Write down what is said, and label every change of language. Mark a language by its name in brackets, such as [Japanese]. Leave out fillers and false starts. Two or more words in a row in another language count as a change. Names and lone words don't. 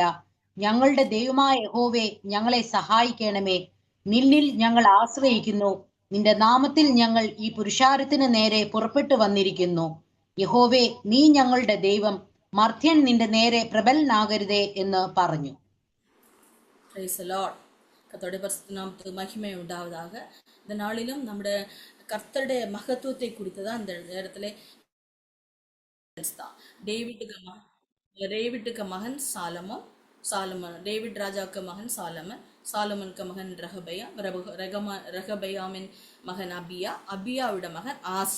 [Malayalam] ഞങ്ങളുടെ ദൈവമായ യഹോവേ, ഞങ്ങളെ സഹായിക്കണമേ. നിന്നിൽ ഞങ്ങൾ ആശ്രയിക്കുന്നു. നിന്റെ നാമത്തിൽ ഞങ്ങൾ ഈ പുരുഷാരത്തിന് നേരെ പുറപ്പെട്ടു വന്നിരിക്കുന്നു. യഹോവേ, നീ ഞങ്ങളുടെ ദൈവം, മർത്യൻ നിന്റെ നേരെ പ്രബലനാകരുതേ എന്ന് പറഞ്ഞു. [Tamil] கர்த்தருடைய பரிசுத்த நாமத்துக்கு மகிமை உண்டாவதாக. இந்த நாளிலும் நம்முடைய கர்த்தருடைய மகத்துவத்தை குறித்துதான் இந்த நேரத்துல டேவிட்டுக்கு மகன் சாலமன், டேவிட் ராஜாவுக்கு மகன் சாலமனுக்கு மகன் ரகபயாமின் மகன் அபியாவோட மகன் ஆசா.